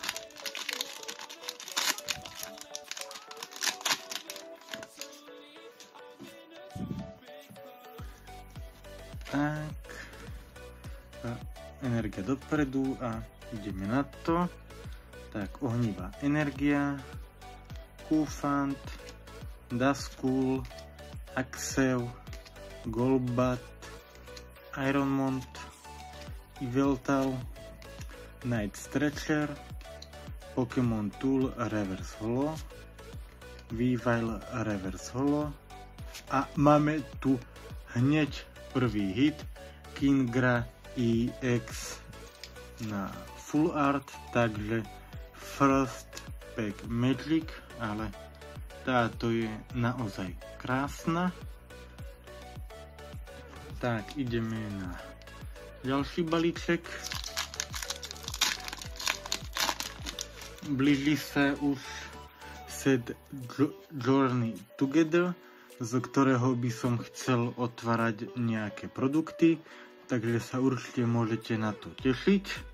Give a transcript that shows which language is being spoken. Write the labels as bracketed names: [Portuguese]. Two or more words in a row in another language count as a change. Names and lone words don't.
[Slovak] Tak, energia dopredu a ideme na to. Tak, ohnivá energia, Cufant, Duskull, Axew, Golbat, Ironmont, Yveltal, Night Stretcher, Pokémon Tool [English] Reverse Holo, [Slovak] Weavile [English] Reverse Holo [Slovak] a máme tu hneď prvý hit Kingra EX na [English] full art, [Slovak] takže [English] first pack magic, [Slovak] ale táto je naozaj krásna. Tak, ideme na ďalší balíček. Blíži sa už set Journey Together, z ktorého by som chcel otvárať nejaké produkty, takže sa určite môžete na to tešiť.